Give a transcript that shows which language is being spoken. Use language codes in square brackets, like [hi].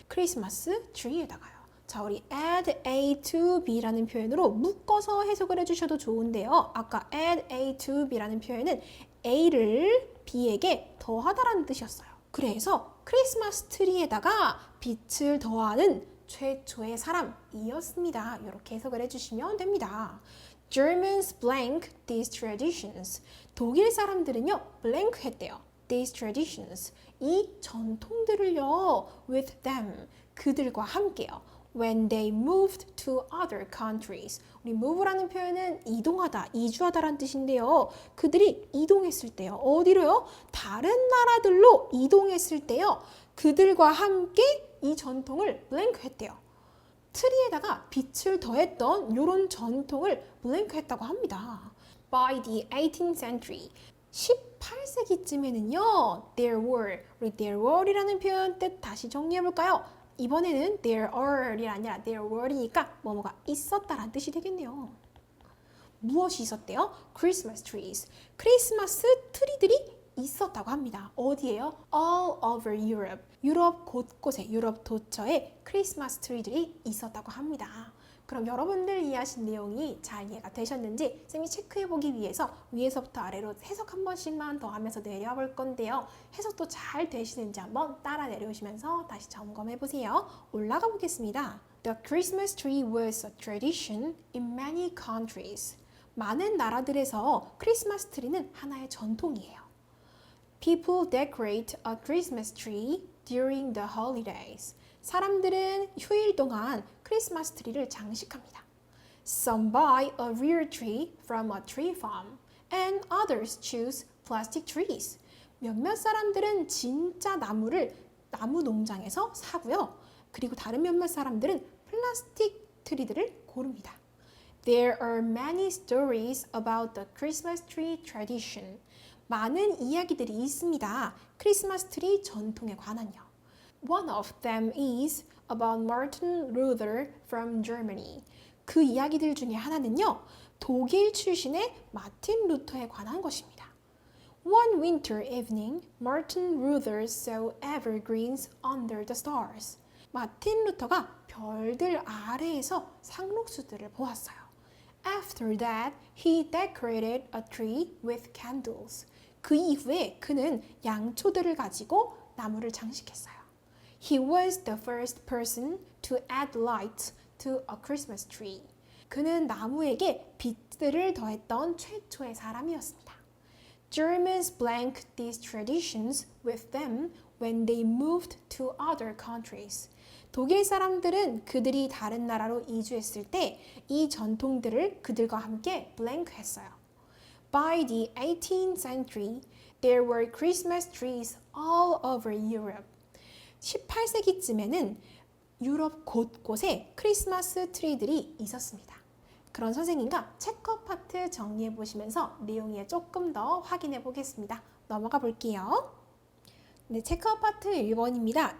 [ko] 크리스마스 트리에다가요. 자, 우리 add A to B라는 표현으로 묶어서 해석을 해주셔도 좋은데요. 아까 add A to B라는 표현은 A를 B에게 더하다라는 뜻이었어요. 그래서 크리스마스 트리에다가 빛을 더하는 최초의 사람이었습니다. 이렇게 해석을 해주시면 됩니다. [en] Germans blank these traditions. [ko] 독일 사람들은요, blank 했대요. [en] These traditions. [ko] 이 전통들을요, [en] with them. [ko] 그들과 함께요. [en] When they moved to other countries. [ko] 우리 move라는 표현은 이동하다, 이주하다라는 뜻인데요. 그들이 이동했을 때요. 어디로요? 다른 나라들로 이동했을 때요. 그들과 함께 이 전통을 blank 했대요. 트리에다가 빛을 더했던 이런 전통을 blank 했다고 합니다. [en] By the 18th century. [ko] 18세기쯤에는요. [en] There were. [ko] 우리 there were이라는 표현 뜻 다시 정리해볼까요? 이번에는 there are이 아니라 there were이니까 뭐뭐가 있었다라는 뜻이 되겠네요. 무엇이 있었대요? [en] Christmas trees. [ko] 크리스마스 트리들이 있었다고 합니다. 어디예요? [en] All over Europe. [ko] 유럽 곳곳에, 유럽 도처에 크리스마스 트리들이 있었다고 합니다. 그럼 여러분들 이해하신 내용이 잘 이해가 되셨는지 쌤이 체크해보기 위해서 위에서부터 아래로 해석 한 번씩만 더 하면서 내려와 볼 건데요. 해석도 잘 되시는지 한번 따라 내려오시면서 다시 점검해보세요. 올라가 보겠습니다. [en] The Christmas tree was a tradition in many countries. [ko] 많은 나라들에서 크리스마스 트리는 하나의 전통이에요. [en] People decorate a Christmas tree during the holidays. [ko] 사람들은 휴일 동안 크리스마스 트리를 장식합니다. [en] Some buy a real tree from a tree farm and others choose plastic trees. [ko] 몇몇 사람들은 진짜 나무를 나무 농장에서 사고요. 그리고 다른 몇몇 사람들은 플라스틱 트리들을 고릅니다. [en] There are many stories about the Christmas tree tradition. [ko] 많은 이야기들이 있습니다. 크리스마스 트리 전통에 관한요. [en] One of them is about Martin Luther from Germany. [ko] 그 이야기들 중에 하나는요. 독일 출신의 마틴 루터에 관한 것입니다. [en] One winter evening, Martin Luther saw evergreens under the stars. [ko] 마틴 루터가 별들 아래에서 상록수들을 보았어요. [en] After that, he decorated a tree with candles. [ko] 그 이후에 그는 양초들을 가지고 나무를 장식했어요. [en] He was the first person to add light to a Christmas tree. [ko] 그는 나무에게 빛들을 더했던 최초의 사람이었습니다. [en] Germans blank these traditions with them when they moved to other countries. [ko] 독일 사람들은 그들이 다른 나라로 이주했을 때 이 전통들을 그들과 함께 blank 했어요. [en] By the 18th century, there were Christmas trees all over Europe. [ko] 18세기쯤에는 유럽 곳곳에 크리스마스 트리들이 있었습니다. 그런 선생님과 체커 파트 정리해 보시면서 내용에 조금 더 확인해 보겠습니다. 넘어가 볼게요. 네, 체크아웃 파트 1번입니다.